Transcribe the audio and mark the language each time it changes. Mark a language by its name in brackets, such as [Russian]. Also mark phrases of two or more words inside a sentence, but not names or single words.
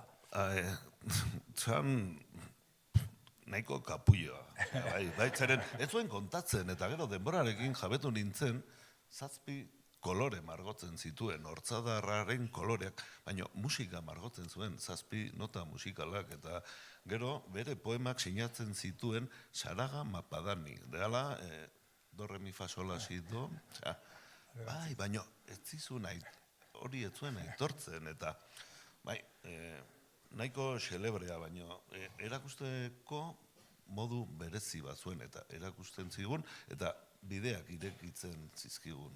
[Basque] Zan nahiko kapulloa. Zeren, ez zuen kontatzen, eta gero denborarekin jabetu nintzen, 7 kolore margotzen zituen, hortzadarraren koloreak, baina musika margotzen zuen, 7 nota musikalak, eta gero bere poemak sinatzen zituen Saraga Mapadani, deala, do, re, mi, fa, sol, la, si, do, bai, baina ez zizun hori ez zuen aitortzen, eta bai, nahiko xelebrea, baina erakusteko modu berezi bat zuen, eta erakusten zigun, eta bideak irekitzen zizkigun.